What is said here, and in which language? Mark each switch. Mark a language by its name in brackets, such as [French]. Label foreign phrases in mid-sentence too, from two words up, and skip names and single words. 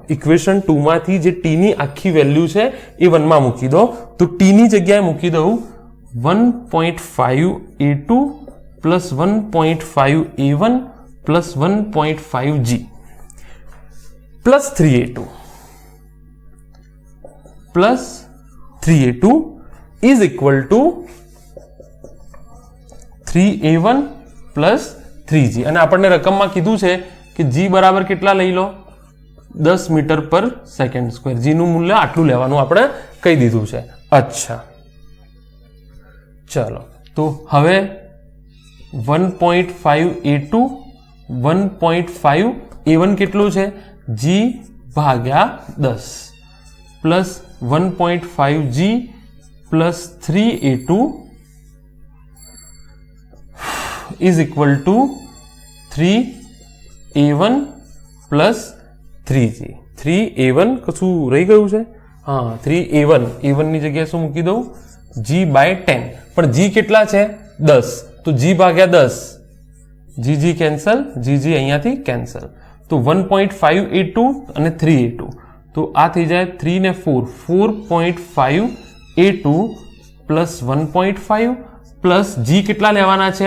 [Gujarati] ઇક્વેશન 2 માંથી જે t ની આખી વેલ્યુ છે એ 1 માં મૂકી દો. તો t ની જગ્યાએ મૂકી દઉં 1.5 A2 પ્લસ 1.5 A1 પ્લસ 1.5 g પ્લસ 3A2 પ્લસ 3A2 [English] is equal to [Gujarati] 3A1 પ્લસ 3g. અને આપણને રકમમાં કીધું છે કે g બરાબર કેટલા લઈ લો? 10 [English] meter per second square. [Gujarati] g નું મૂલ્ય આટલું લેવાનું આપણે કહી દીધું છે. અચ્છા, ચલો તો હવે 1.5 A2 1.5 A1 કેટલું છે? g ભાગ્યા 10 પ્લસ 1.5 g પ્લસ 3A2 [English] is equal to [Gujarati] 3A1 પ્લસ 3g. 3A1 કશું રહી ગયું છે? હા, 3A1 A1 ની જગ્યાએ શું મૂકી દઉં? g/10. પણ g કેટલા છે? 10, તો g ભાગ્યા 10, g કેન્સલ, g અહીંયાથી કેન્સલ. તો 1.5 A2 અને 3A2, તો આ થઈ જાય 3 ને 4, 4.5 A2 પ્લસ 1.5 પ્લસ g કેટલા લેવાના છે?